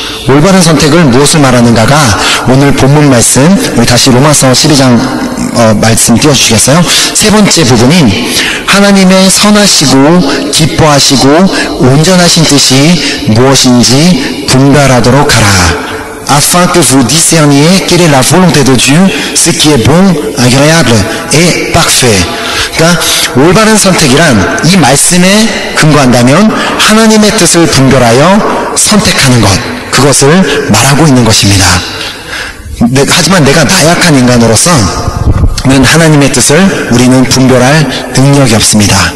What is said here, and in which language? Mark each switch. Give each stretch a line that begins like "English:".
Korean: 올바른 선택을 무엇을 말하는가가 오늘 본문 말씀, 우리 다시 로마서 12장 말씀 띄워주시겠어요? 세 번째 부분인 하나님의 선하시고 기뻐하시고 온전하신 뜻이 무엇인지 분별하도록 하라.
French: afin que vous discerniez quelle est la volonté de Dieu, ce qui est bon, agréable et parfait.
Korean: 그러니까 올바른 선택이란 이 말씀에 근거한다면 하나님의 뜻을 분별하여 선택하는 것, 그것을 말하고 있는 것입니다. 하지만 내가 나약한 인간으로서 하나님의 뜻을 우리는 분별할 능력이 없습니다.